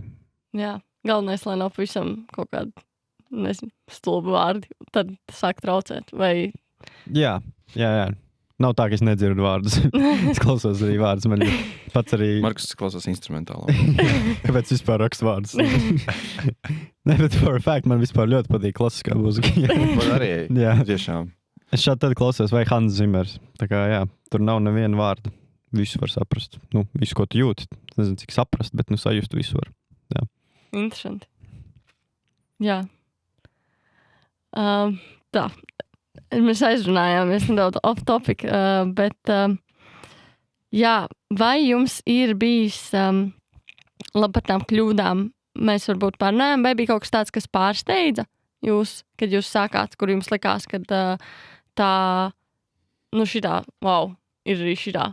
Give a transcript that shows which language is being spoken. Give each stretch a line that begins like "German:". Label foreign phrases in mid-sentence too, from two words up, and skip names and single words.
Latvian: Jā, galvenais, lai nav pavisam kaut kāda, nezinu, stulbi vārdi, tad sāk traucēt, vai... Jā. Nav tā, ka es nedzirdu vārdus. Es klausos arī vārdus. Man pats arī... Markus klausās instrumentālo. Kāpēc vispār rakstu vārdus? Ne, bet
English: for a fact,
Latvian: man vispār ļoti patīk klasiskā mūzika. Man arī, tiešām. Es šādi tad klausos, vai Hans Zimmers. Tā kā, jā, tur nav neviena vārda. Visu var saprast. Visu, ko tu jūti. Es nezinu, cik saprast, bet sajust visu var. Jā. Interesanti. Jā. Tā. Mēs aizrunājāmies nedaudz
English: off topic,
Latvian: bet jā, vai jums ir bijis labi par tām kļūdām? Mēs varbūt pārnājām, vai bija kaut kas tāds, kas pārsteidza jūs, kad jūs sākāt, kur jums likās, ka tā, šitā, wow, ir arī šitā.